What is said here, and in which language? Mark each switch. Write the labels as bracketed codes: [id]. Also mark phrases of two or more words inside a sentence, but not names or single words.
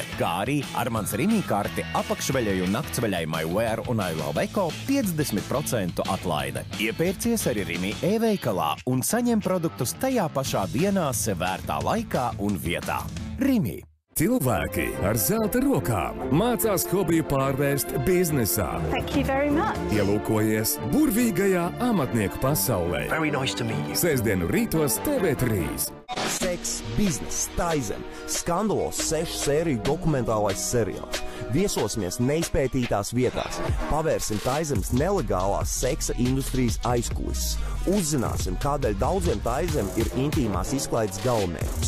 [lv] Kā arī ar mans Rimi karti apakšveļai un naktsveļai MyWear un I Love Eco 50% atlaide. Iepērcies arī Rimi e-veikalā un saņem produktus tajā pašā dienā sev vērtā laikā un vietā. Rimi. Cilvēki ar zelta rokām mācās hobiju pārvērst biznesā. [en] Thank you very much. [lv] Ielūkojies burvīgajā amatnieku pasaulē. [en] Very nice to meet you. [lv] Sestdienu rītos TV3. Seks, bizness, Taizem, skandalos 6 sēriju dokumentālais seriāls. Viesosimies neizpētītās vietās, pavērsim Taizemes nelegālās seksa industrijas aizkulises, uzzināsim, kādēļ daudziem Taizem ir intīmās izklaides galvenmērķis.